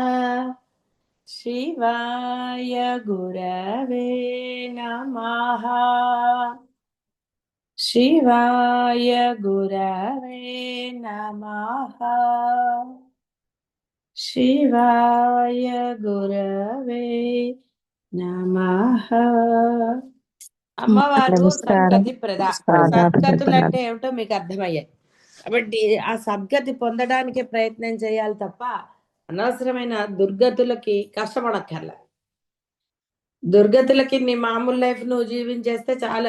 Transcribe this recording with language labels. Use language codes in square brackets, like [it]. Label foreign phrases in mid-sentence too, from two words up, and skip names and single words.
[sa] शिवाय गुरवे नमः। शिवाय गुरवे नमः। शिवाय गुरवे नमः। [te] అమ్మవారు నమస్కారం. సద్గతి ప్రద. ఆదాబ్ సద్గతులు చెప్తున్నాను. అంటే ఏమిటో మీకు అర్థమయ్యాయి కాబట్టి ఆ సద్గతి పొందడానికి ప్రయత్నం చేయాలి తప్ప అనవసరమైన దుర్గతులకి కష్టపడక్కర్లే. దుర్గతులకి నీ మామూలు లైఫ్ నువ్వు జీవించేస్తే చాలు.